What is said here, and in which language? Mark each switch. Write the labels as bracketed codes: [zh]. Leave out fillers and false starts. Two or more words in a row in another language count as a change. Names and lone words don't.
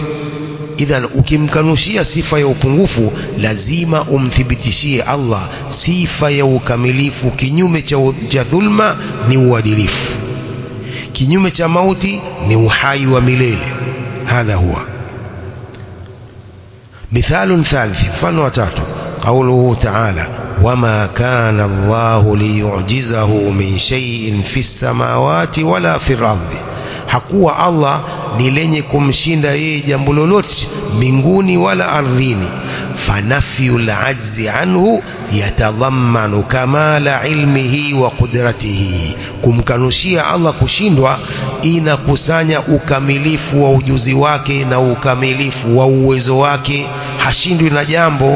[sw] Idhan ukimkanushia sifa ya upungufu, lazima umthibitishie Allah sifa ya ukamilifu. Kinyume cha dhulma ni uadilifu, kinyume cha mauti ni uhai wa milele. [ar] هذا هو مثال ثالث, [sw] mfano wa tatu [ar] قوله تعالى وما كان الله ليعجزه من شيء في السماوات ولا في الأرض, [sw] hakuwa Allah ni lenye kumshinda yeye jambo lolote mbinguni wala ardhini. [ar] فنفي العجز عنه يتضمن كمال علمه وقدرته, [sw] kumkanushia Allah kushindwa inakusanya ukamilifu wa ujuzi wake na ukamilifu wa uwezo wake, hashindwi na jambo.